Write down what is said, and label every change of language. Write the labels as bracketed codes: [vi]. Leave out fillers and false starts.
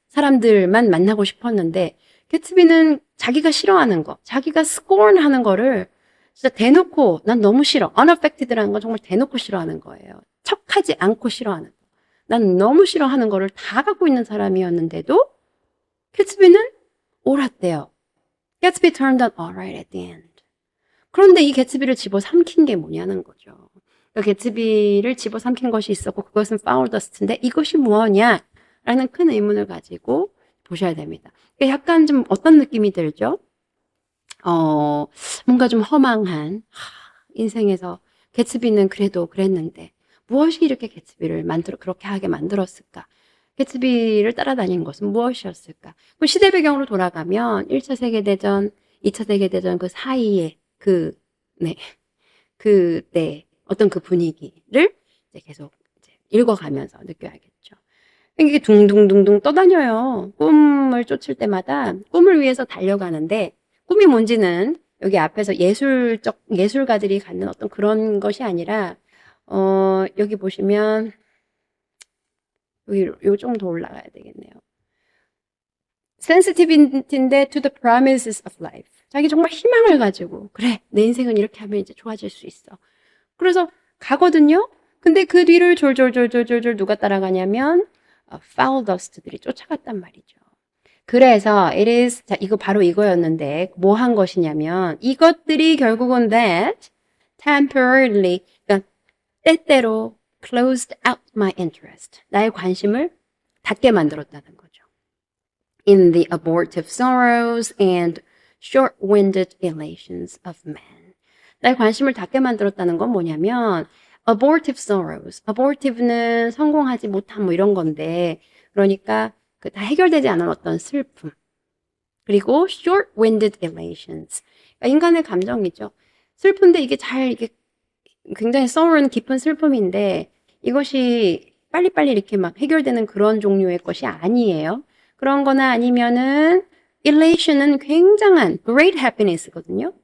[ko] 사람들만 만나고 싶었는데 개츠비는 자기가 싫어하는 거, 자기가 scorn 하는 거를 진짜 대놓고 난 너무 싫어. unaffected라는 건 정말 대놓고 싫어하는 거예요. 척하지 않고 싫어하는 거. 난 너무 싫어하는 거를 다 갖고 있는 사람이었는데도 개츠비는 옳았대요. [en] Gatsby turned out alright at the end. [ko] 그런데 이 개츠비를 집어삼킨 게 뭐냐는 거죠. 그러니까 개츠비를 집어삼킨 것이 있었고 그것은 foul dust인데 이것이 무엇이냐라는 큰 의문을 가지고 보셔야 됩니다. 약간 좀 어떤 느낌이 들죠? 뭔가 좀 허망한 인생에서 개츠비는 그래도 그랬는데 무엇이 이렇게 개츠비를 그렇게 하게 만들었을까? 개츠비를 따라다닌 것은 무엇이었을까? 그 시대 배경으로 돌아가면 1차 세계대전, 2차 세계대전 그 사이에 그때 어떤 그 분위기를 이제 계속 이제 읽어가면서 느껴야겠죠. 이게 둥둥둥둥 떠다녀요. 꿈을 쫓을 때마다 꿈을 위해서 달려가는데 꿈이 뭔지는 여기 앞에서 예술가들이 갖는 어떤 그런 것이 아니라 여기 보시면 여기 좀 더 올라가야 되겠네요. sensitivity인데 [en] to the promises of life. [ko] 자기 정말 희망을 가지고 그래 내 인생은 이렇게 하면 이제 좋아질 수 있어. 그래서 가거든요. 근데 그 뒤를 졸졸 누가 따라가냐면 foul dust들이 쫓아갔단 말이죠. 그래서 it is 자 이거 바로 이거였는데 뭐 한 것이냐면 이것들이 결국은 [en] that temporarily [ko] 그러니까 때때로 [en] closed out my interest. [ko] 나의 관심을 닫게 만들었다는 거죠. [en] In the abortive sorrows and short-winded elations of men. [ko] 나의 관심을 닫게 만들었다는 건 뭐냐면 [en] abortive sorrows. [ko] abortive는 성공하지 못한 뭐 이런 건데 그러니까 그 다 해결되지 않은 어떤 슬픔. [en] 그리고 short-winded elations. [ko] 그러니까 인간의 감정이죠. 슬픈데 이게 굉장히 sorrow는 깊은 슬픔인데 이것이 빨리빨리 이렇게 막 해결되는 그런 종류의 것이 아니에요. 그런 거나 아니면은 elation은 굉장한 [en] great happiness [ko] 거든요.